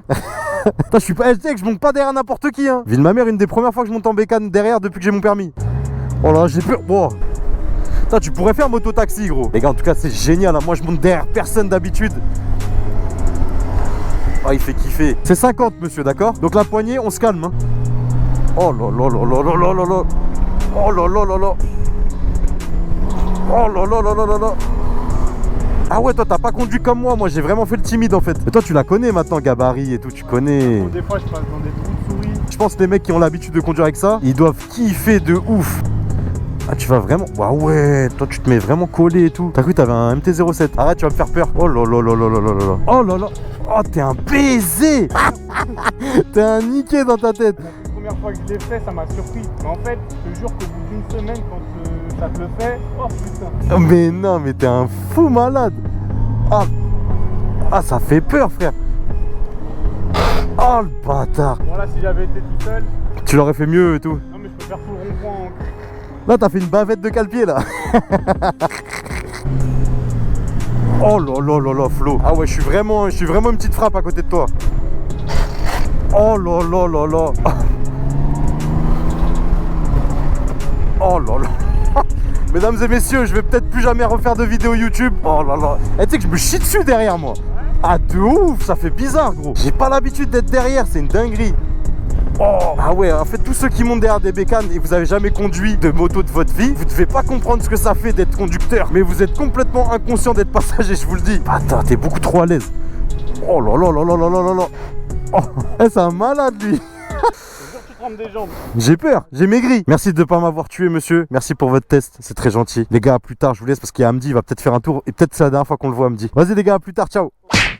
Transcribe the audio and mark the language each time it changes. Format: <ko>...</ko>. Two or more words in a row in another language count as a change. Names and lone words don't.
<fr>Putain, je suis pas SDX, je monte pas derrière n'importe qui, hein. Ville ma mère, une des premières fois que je monte en bécane derrière depuis que j'ai mon permis. Oh là, j'ai peur. Bon. Putain, tu pourrais faire moto-taxi, gros. Les gars, en tout cas, c'est génial, hein. Moi, je monte derrière personne d'habitude. Ah, il fait kiffer. C'est 50, monsieur, d'accord? Donc la poignée, on se calme, hein. Oh là là là là là là là là. Oh là là là là. Oh là là là là là là. Ah ouais, toi t'as pas conduit comme moi j'ai vraiment fait le timide en fait. Et toi tu la connais maintenant, gabarit et tout, tu connais. Des fois je passe dans des trous de souris. Je pense que les mecs qui ont l'habitude de conduire avec ça, ils doivent kiffer de ouf. Ah tu vas vraiment... Ah ouais, toi tu te mets vraiment collé et tout. T'as cru que t'avais un MT-07. Arrête, tu vas me faire peur. Oh là là là là là là là. Oh là là. Oh t'es un baiser. T'es un niqué dans ta tête. La première fois que je l'ai fait, ça m'a surpris. Mais en fait, je te jure qu'au bout d'une semaine, quand ça te le fait, oh putain. Oh, mais non, mais t'es un fou malade. Ah. Ah, ça fait peur, frère. Oh, le bâtard. Bon là, si j'avais été tout seul... Tu l'aurais fait mieux et tout. Non mais je peux faire tout le rond-point en... Là, t'as fait une bavette de cale-pied, là. Oh là là là là, Flo. Ah ouais, je suis vraiment une petite frappe à côté de toi. Oh là là là là. Oh là là. Mesdames et messieurs, je vais peut-être plus jamais refaire de vidéo YouTube. Oh là là. Et tu sais que je me chie dessus derrière moi. Ah de ouf, ça fait bizarre, gros. J'ai pas l'habitude d'être derrière, c'est une dinguerie. Oh. Ah ouais, en fait tous ceux qui montent derrière des bécanes et vous avez jamais conduit de moto de votre vie, vous devez pas comprendre ce que ça fait d'être conducteur. Mais vous êtes complètement inconscient d'être passager, je vous le dis. Attends, t'es beaucoup trop à l'aise. Oh là là là là là là là là. Oh, c'est un malade lui. des jambes. J'ai peur, j'ai maigri. Merci de ne pas m'avoir tué, monsieur. Merci pour votre test, c'est très gentil. Les gars, à plus tard, je vous laisse parce qu'il y a Hamdi, il va peut-être faire un tour. Et peut-être c'est la dernière fois qu'on le voit, Hamdi. Vas-y les gars, à plus tard, ciao.</fr>